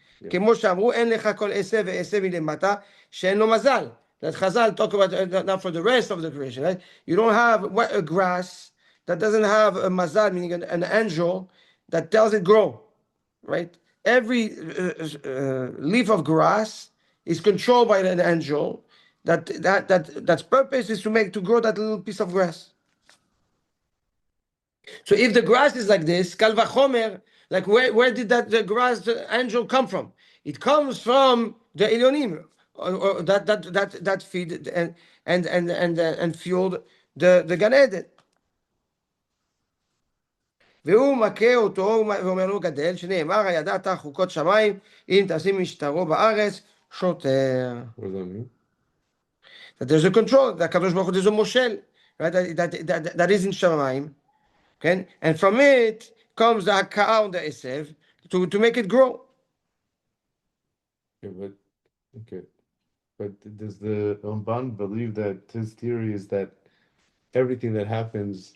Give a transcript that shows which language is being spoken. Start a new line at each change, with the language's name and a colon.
Hebrew: כמו שאמרו, אין לך כל עשה ועשה מלמטה שאין לו מזל.
English: That Chazal talk about now for the rest of the creation, right? You don't have a grass that doesn't have a mazal, meaning an angel that tells it grow, right? Every leaf of grass is controlled by an angel that's purpose is to grow that little piece of grass. So if the grass is like this, kal vachomer, like where did the grass, the angel come from? It comes from the Elyonim. Or that feed and fueled the Gan Eden.
Hebrew: והוא מכה אותו ואומר לו גדל, שנאמר הידעת חוקות שמיים, אם תשים משטרו בארץ, שוטר.
English: What does that mean? That there's a control, that Kadosh Baruch Hu, there's a moshel, right? That is in Shamayim, Okay? And from it comes the Haka'ah on the Esev to make it grow. Okay, but does the Ramban believe that his theory is that everything that happens?